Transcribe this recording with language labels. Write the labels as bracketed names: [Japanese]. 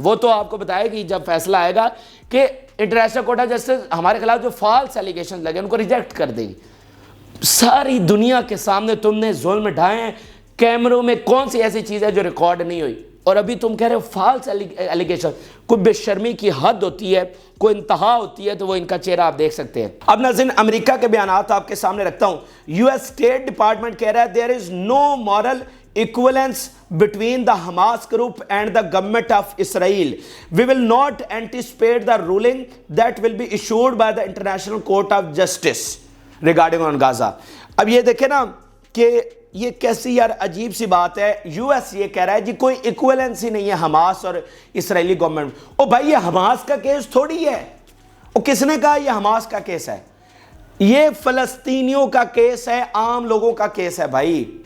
[Urdu] وہ تو آپ کو بتائے گی جب فیصلہ آئے گا کہ انٹرنیشنل کورٹ آف جسٹس ہمارے خلاف جو فالس ایلیگیشنز لگے ان کو ریجیکٹ کر دے گی. ساری دنیا کے سامنے تم نے ظلم ڈھائے ہیں کیمروں میں کون سی ایسی چیز ہے جو ریکارڈ نہیں ہوئی؟ اور ابھی تم کہہ رہے ہو فالس ایلیگیشن. کوئی بے شرمی کی حد ہوتی ہے, کوئی انتہا ہوتی ہے, تو وہ ان کا چہرہ آپ دیکھ سکتے ہیں. اب ناظرین امریکہ کے بیانات آپ کے سامنے رکھتا ہوں. یو ایس اسٹیٹ ڈپارٹمنٹ کہہ رہا ہے [English] there is no moral equivalence between the Hamas group and the government of Israel. We will not anticipate the ruling that will be issued by the International Court of Justice regarding on Gaza. [Urdu] اب یہ دیکھیں نا کہ یہ کیسی یار عجیب سی بات ہے. یو ایس یہ کہہ رہا ہے جی کوئی ایکویلنس ہی نہیں ہے حماس اور اسرائیلی گورنمنٹ. او بھائی یہ حماس کا کیس تھوڑی ہے. او کس نے کہا یہ حماس کا کیس ہے؟ یہ فلسطینیوں کا کیس ہے, عام لوگوں کا کیس ہے بھائی.